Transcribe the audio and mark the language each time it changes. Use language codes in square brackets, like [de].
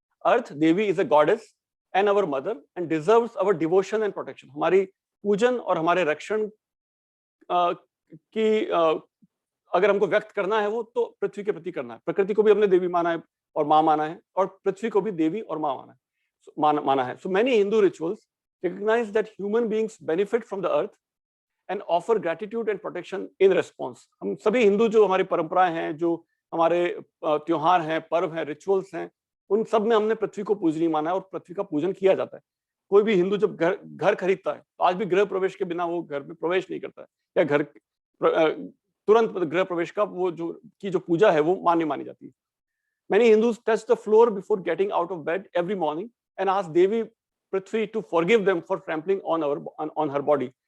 [en] Earth Devi is a goddess and our mother and deserves our devotion and protection. [hi] हमारी पूजन और हमारे रक्षण की अगर हमको व्यक्त करना है वो तो पृथ्वी के प्रति करना है। प्रकृति को भी हमने देवी माना है और माँ माना है, और पृथ्वी को भी देवी और माँ माना है। [en] So many Hindu rituals recognize that human beings benefit from the earth and offer gratitude and protection in response. [hi] हम सभी हिंदू जो हमारी परंपराएं हैं, जो हमारे त्योहार हैं, पर्व हैं, रिचुअल्स हैं, उन सब में हमने पृथ्वी को पूजनीय माना है और पृथ्वी का पूजन किया जाता है। कोई भी हिंदू जब घर खरीदता है तो आज भी गृह प्रवेश के बिना वो घर में प्रवेश नहीं करता है, या घर तुरंत गृह प्रवेश का वो जो पूजा है वो मान्य मानी जाती है। [en] Many Hindus touch the floor before getting out of bed every morning and ask Devi Prithvi to forgive them for trampling on her body.